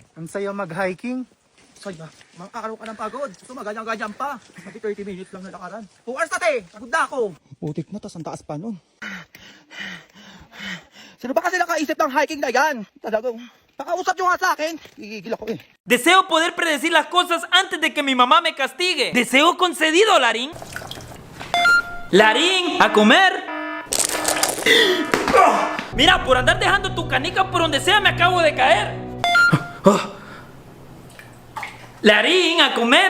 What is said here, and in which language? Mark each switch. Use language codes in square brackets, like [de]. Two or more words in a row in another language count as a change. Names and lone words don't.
[tl] Ang saya mag-hiking. Saya, mga araw ka ng pagod. Gusto maganyan-ganyan pa. Pati 30 minutes lang na lakaran. 2 hours na te! Pagod na ako. Putik na, tas ang taas pa nun. Sino ba kasi nakaisip ng hiking na yan? Talaga. Pakausap nyo nga sa akin. Gigigil ako eh. [es] Deseo poder predecir las cosas antes de que mi mamá me castigue. Deseo concedido, Larín. Larín, a comer. Mira, por andar dejando tu canica por donde sea me acabo de caer. Larín, a comer.